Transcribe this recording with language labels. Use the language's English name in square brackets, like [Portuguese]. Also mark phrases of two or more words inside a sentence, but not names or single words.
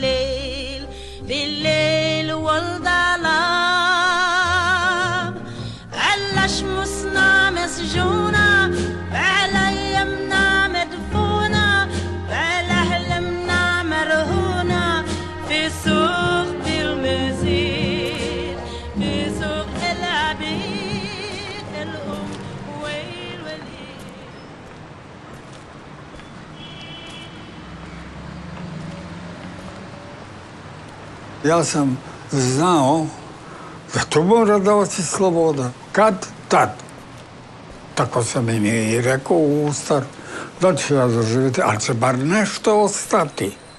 [Arabic] الليل والظلام على شمسنا مسجونة على يمنا مدفونة على حلمنا مرهونة في سوق بالمزيد في سوق العبيد الأم والوليد [Bosnian] Ja sam znao da to mora davati sloboda. Kad? Tad. Tako sam im i rekao u Ustar, da ću ja doživjeti, ali će bar nešto ostati.